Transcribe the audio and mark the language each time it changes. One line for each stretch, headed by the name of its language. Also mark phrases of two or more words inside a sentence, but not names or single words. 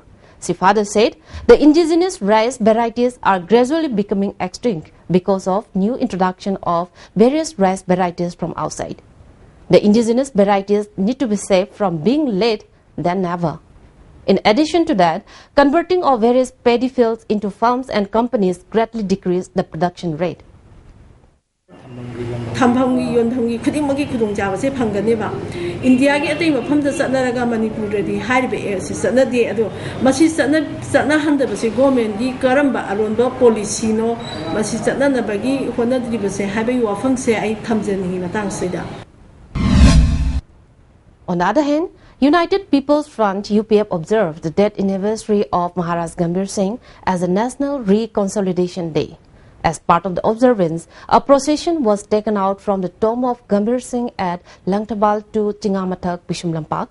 English: She further said the indigenous rice varieties are gradually becoming extinct because of new introduction of various rice varieties from outside. The indigenous varieties need to be saved from being late than never. In addition to that, converting of various paddy fields into farms and companies greatly decreased the production rate.
Manipuri: ꯊꯝꯐꯝꯒꯤ ꯌꯣꯟꯐꯝꯒꯤ ꯈꯨꯗꯤꯡꯃꯛꯀꯤ ꯈꯨꯗꯣꯡꯆꯥꯕꯁꯦ ꯐꯪꯒꯅꯦꯕ ꯏꯟꯗꯤꯌꯥꯒꯤ ꯑꯇꯩ ꯃꯐꯝꯗ ꯆꯠꯅꯔꯒ ꯃꯅꯤꯄꯨꯔꯗꯗꯤ ꯍꯥꯏꯔꯤꯕ ꯑꯦꯛꯁꯤ ꯆꯠꯅꯗꯦ ꯑꯗꯣ ꯃꯁꯤ ꯆꯠꯅꯍꯟꯗꯕꯁꯤ ꯒꯣꯔꯃꯦꯟꯒꯤ ꯀꯔꯝꯕ ꯑꯔꯣꯟꯕ ꯄꯣꯂꯤꯁꯤꯅꯣ ꯃꯁꯤ ꯆꯠꯅꯅꯕꯒꯤ ꯍꯣꯠꯅꯗ꯭ꯔꯤꯕꯁꯦ ꯍꯥꯏꯕꯒꯤ ꯋꯥꯐꯝꯁꯦ ꯑꯩ ꯊꯝꯖꯅꯤꯡꯉꯤ ꯃꯇꯥꯡꯁꯤꯗ.
English: On the other hand, United People's Front UPF observed the death anniversary of Maharaj Gambhir Singh as a National Reconciliation Day. As part of the observance, a procession was taken out from the tomb of Gambhir Singh at Langtabal to Chingamathak, Bishumlampak.